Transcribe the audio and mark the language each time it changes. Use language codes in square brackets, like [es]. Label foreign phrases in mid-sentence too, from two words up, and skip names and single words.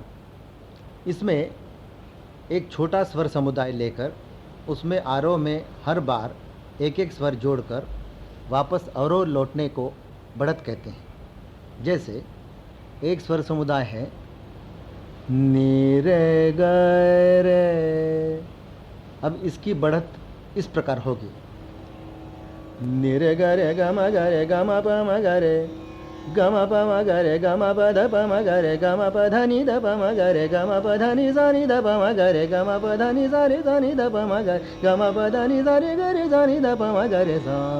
[hi] इसमें एक छोटा स्वर समुदाय लेकर उसमें आरोह में हर बार एक एक स्वर जोड़कर वापस अवरोह लौटने को बढ़त कहते हैं। जैसे एक स्वर समुदाय है नी रे ग रे। अब इसकी बढ़त इस प्रकार होगी नी रे ग रे ग म ग रे ग म प म ग रे ग म प म ग रे ग म प ध प म ग रे ग म प ध नि ध प म ग रे ग म प ध नि सा नि ध प म ग रे ग म प ध नि सा रे सा नि ध प म ग ग म प ध नि सा रे ग रे सा नि ध प म ग रे सा।